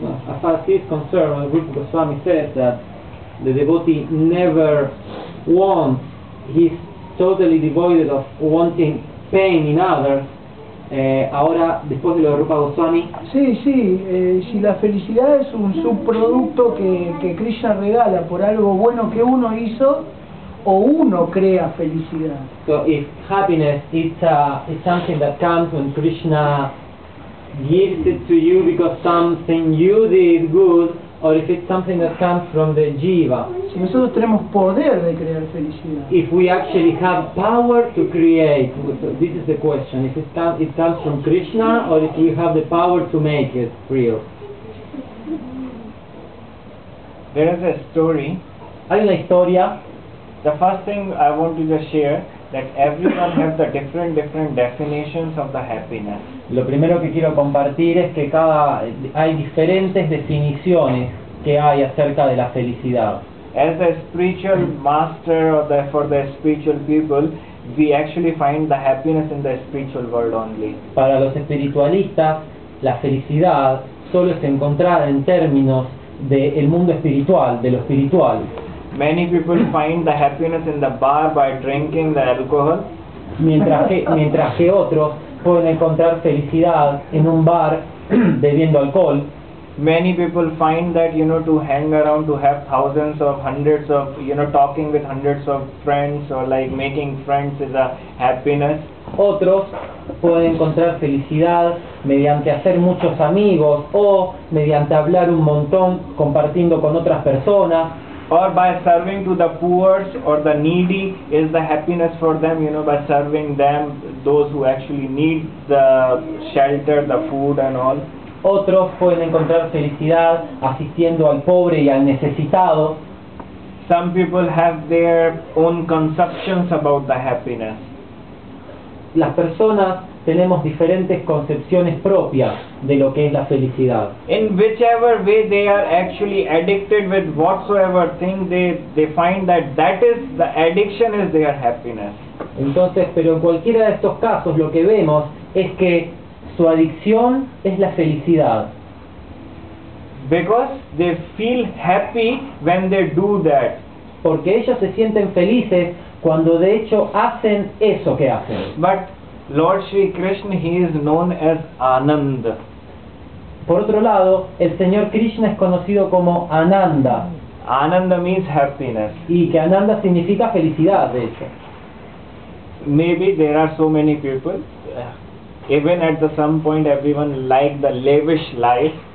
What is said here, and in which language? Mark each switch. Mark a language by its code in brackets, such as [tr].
[en] As far as he is concerned, Rupa Goswami says that the devotee never wants, he's totally devoid of wanting pain in others. [es] Ahora, después de lo de Rupa Goswami. Sí, si la felicidad es un subproducto que Krishna regala por algo bueno que uno hizo, o uno crea felicidad. [en] So if happiness is something that comes when Krishna gives it to you because something you did good, or if it's something that comes from the jiva. [es] Si nosotros tenemos poder de crear felicidad. [en] If we actually have power to create, so this is the question, if it comes from Krishna, or if we have the power to make it real. There is a story. [es] Hay una historia. [en] The first thing I want to just share, that everyone has the different definitions of the happiness. [es] Lo primero que quiero compartir es que hay diferentes definiciones que hay acerca de la felicidad. [en] As a spiritual master or for the spiritual people, we actually find the happiness in the spiritual world only. [es] Para los espiritualistas, la felicidad solo es encontrada en términos del mundo espiritual, de lo espiritual. [en] Many people find the happiness in the bar by drinking the alcohol. [es] Mientras que otros pueden encontrar felicidad en un bar bebiendo alcohol. [en] Many people find that, to hang around, to have thousands of hundreds of, talking with hundreds of friends, or like making friends is a happiness. [es] Otros pueden encontrar felicidad mediante hacer muchos amigos o mediante hablar un montón compartiendo con otras personas. [en] Or by serving to the poor or the needy is the happiness for them, by serving them, those who actually need the shelter, the food and all. [es] Otros pueden encontrar felicidad asistiendo al pobre y al necesitado. [en] Some people have their own conceptions about the happiness. [es] Las personas tenemos diferentes concepciones propias de lo que es la felicidad. [en] In whichever way they are actually addicted with whatsoever thing, they find that is the addiction is their happiness. [es] Entonces, pero en cualquiera de estos casos lo que vemos es que su adicción es la felicidad. [en] Because they feel happy when they do that. [es] Porque ellos se sienten felices cuando de hecho hacen eso que hacen. [en] But Lord Shri Krishna, he is known as Anand. [es] Por otro lado, el señor Krishna es conocido como Ananda, [en] Ananda means happiness. [es] y que Ananda significa felicidad, de hecho. [en] Maybe there are so many people, even at some point everyone like the lavish life.